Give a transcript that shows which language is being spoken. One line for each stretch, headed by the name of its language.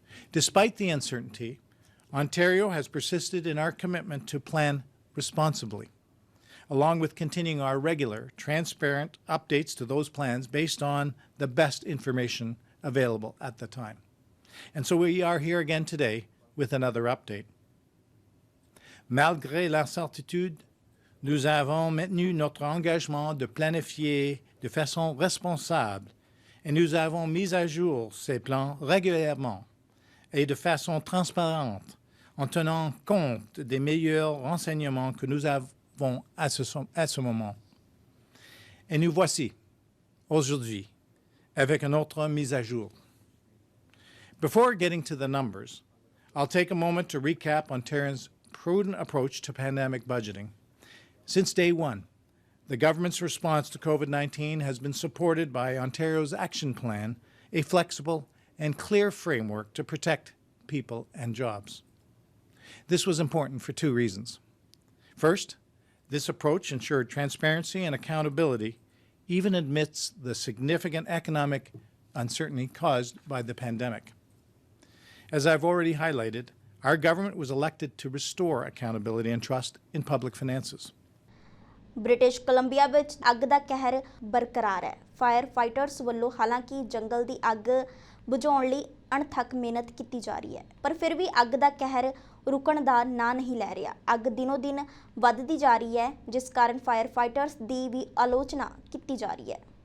English: Despite the uncertainty, Ontario has persisted in our commitment to plan responsibly, along with continuing our regular, transparent updates to those plans based on the best information available at the time. And so we are here again today with another update.
French: Malgré l'incertitude, nous avons maintenu notre engagement de planifier de façon responsable et nous avons mis à jour ces plans régulièrement et de façon transparente en tenant compte des meilleurs renseignements que nous avons à ce moment. Et nous voici aujourd'hui avec une autre mise à jour.
English: Before getting to the numbers, I'll take a moment to recap Ontario's prudent approach to pandemic budgeting. Since day one, the government's response to COVID-19 has been supported by Ontario's Action Plan, a flexible and clear framework to protect people and jobs. This was important for two reasons. First, this approach ensured transparency and accountability even amidst the significant economic uncertainty caused by the pandemic. As I've already highlighted, our government was elected to restore accountability and trust in public finances.
Punjabi: British Columbia ਵਿੱਚ ਅੱਗ ਦਾ ਕਹਿਰ ਬਰਕਰਾਰ ਹੈ। Fire fighters ਵੱਲੋਂ ਹਾਲਾਂਕਿ ਜੰਗਲ ਦੀ ਅੱਗ ਬੁਝਾਉਣ ਲਈ ਅਣਥੱਕ ਮਿਹਨਤ ਕੀਤੀ ਜਾ ਰਹੀ ਹੈ, ਪਰ ਫਿਰ ਵੀ ਅੱਗ ਦਾ ਕਹਿਰ ਰੁਕਣ ਦਾ ਨਾਂ ਨਹੀਂ ਲੈ ਰਿਹਾ। ਅੱਗ ਦਿਨੋਂ ਦਿਨ ਵੱਧਦੀ ਜਾ ਰਹੀ ਹੈ, ਜਿਸ ਕਾਰਨ ਫਾਇਰ ਫਾਈਟਰਸ ਦੀ ਵੀ ਆਲੋਚਨਾ ਕੀਤੀ ਜਾ ਰਹੀ ਹੈ।